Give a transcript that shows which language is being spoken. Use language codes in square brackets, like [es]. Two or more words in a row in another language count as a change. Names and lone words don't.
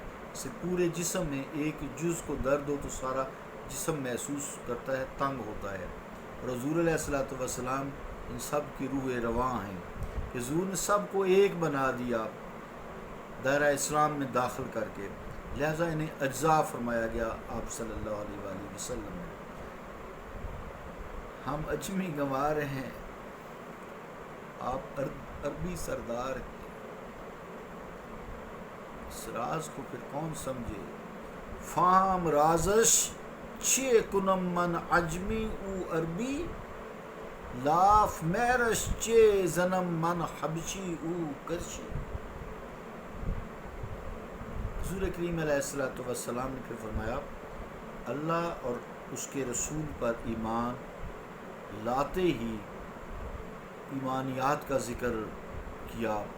[ur] سے پورے جسم میں ایک جز کو درد ہو تو سارا جسم محسوس کرتا ہے، تنگ ہوتا ہے، اور حضور علیہ الصلوۃ والسلام ان سب کی روح رواں ہیں کہ حضور نے سب کو ایک بنا دیا دائرہ اسلام میں داخل کر کے، لہٰذا انہیں اجزاء فرمایا گیا آپ صلی اللہ علیہ وآلہ وسلم نے۔ ہم اجمی گنوار ہیں، آپ عربی سردار ہیں، اس راز کو پھر کون سمجھے؟ [fa] فام رازش چھ کنم من عجمی او عربی، لاف میرش چھ زنم من حبشی او کرشی۔ [ur] حضور کریم علیہ الصلوۃ والسلام نے پھر فرمایا اللہ اور اس کے رسول پر ایمان لاتے ہی ایمانیات کا ذکر کیا۔